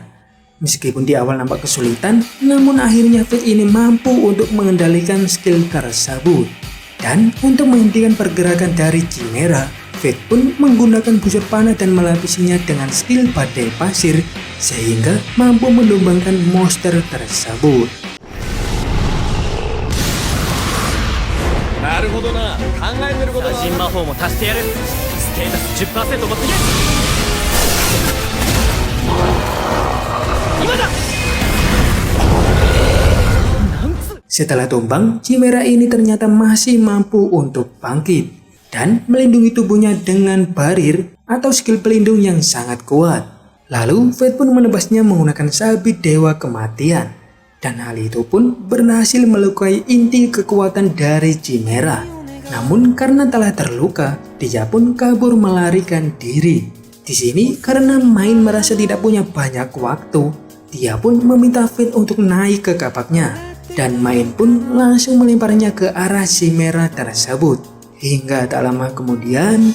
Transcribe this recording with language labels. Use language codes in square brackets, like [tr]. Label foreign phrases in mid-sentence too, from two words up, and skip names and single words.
[id] Meskipun di awal nampak kesulitan, namun akhirnya Fate ini mampu untuk mengendalikan skill tersebut. Dan untuk menghentikan pergerakan dari Chimera, Fate pun menggunakan busur panah dan melapisinya dengan skill badai pasir sehingga mampu menumbangkan monster tersebut. [ja] なるほどな、考えてること打人魔法も足してやる。ステータス 10% 持ってけ。今だ。 [id] Setelah tumbang, Chimera ini ternyata masih mampu untuk bangkit dan melindungi tubuhnya dengan barir atau skill pelindung yang sangat kuat. Lalu Fate pun menebasnya menggunakan sabit dewa kematian. Dan hal itu pun berhasil melukai inti kekuatan dari Chimera. Namun karena telah terluka, dia pun kabur melarikan diri. Di sini karena Main merasa tidak punya banyak waktu, dia pun meminta Fate untuk naik ke kapaknya. Dan Main pun langsung melemparnya ke arah Chimera tersebut. Hingga tak lama kemudian,